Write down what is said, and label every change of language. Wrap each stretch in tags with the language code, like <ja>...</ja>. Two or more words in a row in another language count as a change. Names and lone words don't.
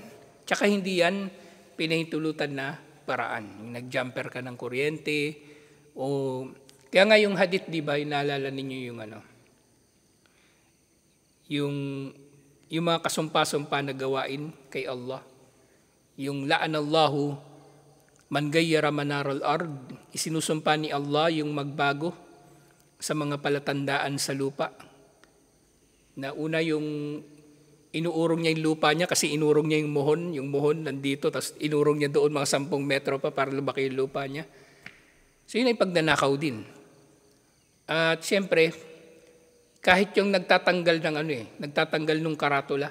<tl>Tsaka hindi yan pinahintulutan na paraan. Yung nag-jumper ka ng kuryente o... Kaya nga yung hadith, di ba, yung naalala ninyo yung yung mga kasumpa-sumpa na gawain kay Allah. Yung</tl> <ar>لعن الله من غير منار الأرض,</ar> <tl>isinusumpa ni Allah yung magbago sa mga palatandaan sa lupa. Na una yung inuurong niya yung lupa niya kasi inurong niya yung mohon nandito, tapos inurong niya doon mga 10 metro pa para lumaki yung lupa niya. So yun ay pagnanakaw din. At siyempre, kahit yung nagtatanggal ng nagtatanggal ng karatula.</tl>